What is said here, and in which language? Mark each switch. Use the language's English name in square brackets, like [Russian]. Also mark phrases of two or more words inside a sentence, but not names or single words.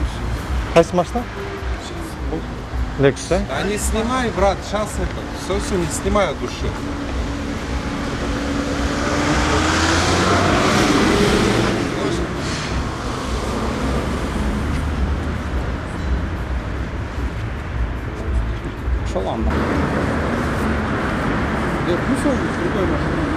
[Kyrgyz] Кайсы машина? Lexus, да? [Russian] Да не снимай, брат, сейчас это, все не снимай от души. [Kyrgyz] Ошол анда. [Russian] Плюс он другой машина.